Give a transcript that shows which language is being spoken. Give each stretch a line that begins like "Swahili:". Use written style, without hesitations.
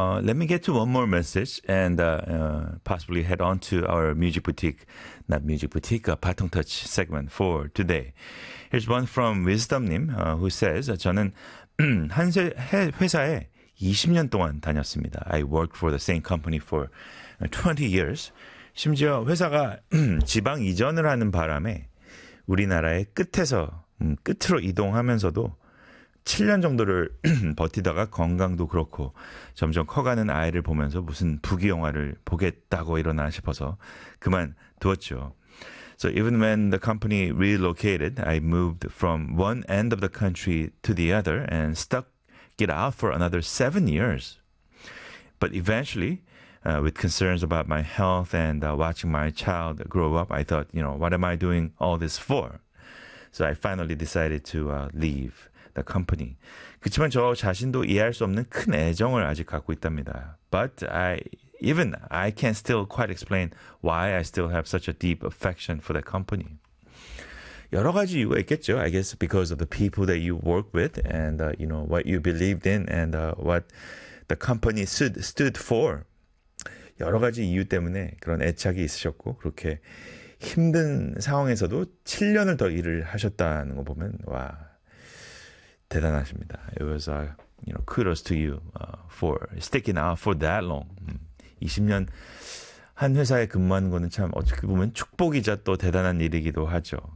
English: Let me get to one more message and possibly head on to our music boutique, not music boutique, 바통 터치 segment for today. Here's one from Wisdom님 who says,
Korean: 저는 한 회사에 20년 동안 다녔습니다.
English: I worked for the same company for 20 years.
Korean: 심지어 회사가 지방 이전을 하는 바람에 우리나라의 끝에서 끝으로 이동하면서도 7년 정도를 버티다가 건강도 그렇고 점점 커가는 아이를 보면서 무슨 부귀 영화를 보겠다고 일어나 싶어서 그만 두었죠.
English: So even when the company relocated, I moved from one end of the country to the other and stuck it out for another 7 years. But eventually, with concerns about my health and watching my child grow up, I thought, you know, what am I doing all this for? So I finally decided to leave the company.
Korean: 그치만 저 자신도 이해할 수 없는 큰 애정을 아직 갖고 있답니다.
English: But I can still quite explain why I still have such a deep affection for the company.
Korean: 여러 가지 이유가 있겠죠.
English: I guess because of the people that you work with and you know what you believed in and what the company stood for.
Korean: 여러 가지 이유 때문에 그런 애착이 있으셨고 그렇게 힘든 상황에서도 7년을 더 일을 하셨다는 거 보면 와. 대단하십니다.
English: It was, you know, kudos to you for sticking out for that long.
Korean: 20년 한 회사에 근무하는 거는 참 어떻게 보면 축복이자 또 대단한 일이기도 하죠.